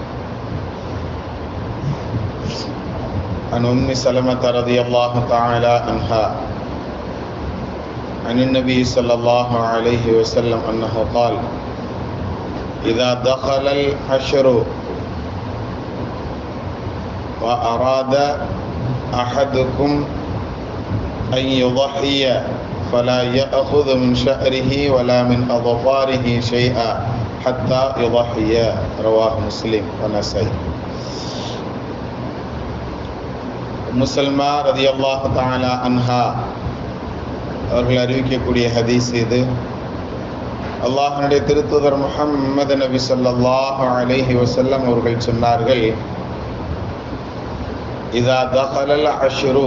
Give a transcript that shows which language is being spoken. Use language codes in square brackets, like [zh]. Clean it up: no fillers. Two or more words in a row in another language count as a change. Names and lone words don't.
[ar] عن أم سلمة رضي الله تعالى عنها عن النبي صلى الله عليه وسلم أنه قال: إذا دخل الحشر وأراد أحدكم أن يضحي فلا يأخذ من شعره ولا من أظفاره شيئا حتى يضحي. رواه مسلم ونسائي. [ta] முசல்மா [ar] رضي الله تعالى عنها [ta] அவர்கள் அறிவிக்கக்கூடிய ஹதீஸ் இது. அல்லாஹ்வுடைய திருத்தூதர் முஹம்மது நபி [ar] صلى الله عليه وسلم [ta] அவர்கள் சொன்னார்கள்: [ar] إذا دخل العشر,